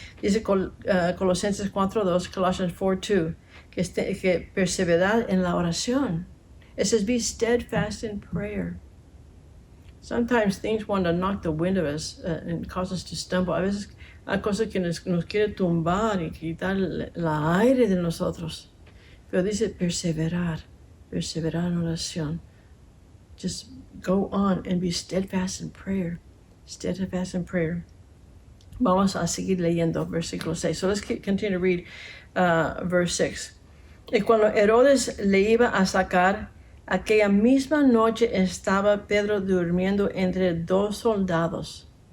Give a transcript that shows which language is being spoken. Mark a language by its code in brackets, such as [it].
[es] Dice Colosenses 4:2, Colossians 4:2, que perseverar en la oración. [en] It says be steadfast in prayer. Sometimes things want to knock the wind of us and cause us to stumble. [es] A veces hay cosas que nos quiere tumbar y quitar la aire de nosotros. Pero dice perseverar en oración. [en] Just go on and be steadfast in prayer. Steadfast in prayer. [es] Vamos a seguir leyendo versículo 6. [en] So let's continue to read verse 6. [es] Y cuando Herodes le iba a sacar, aquella misma noche estaba Pedro durmiendo entre 2 soldados.